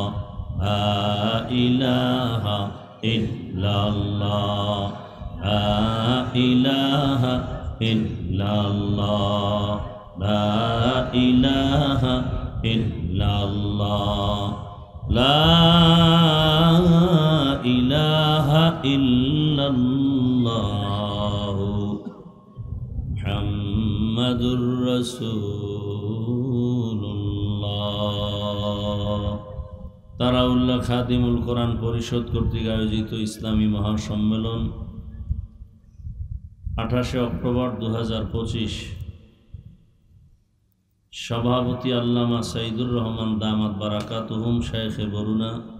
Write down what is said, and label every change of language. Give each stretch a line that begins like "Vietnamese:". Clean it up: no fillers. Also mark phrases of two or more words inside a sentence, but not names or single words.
Arabic: لا الہ الا اللہ لا الہ الا اللہ لا الہ الا اللہ لا الہ الا اللہ محمد رسول
Bangla: اللہ তারাউল্লাহ খাদিমুল কোরআন পরিষদ কর্তৃক আয়োজিত ইসলামী মহাসম্মেলন 28 অক্টোবর 2025 সভাপতি আল্লামা সাইদুর রহমান দামাত বারাকাতুহুম শাইখে বরুনা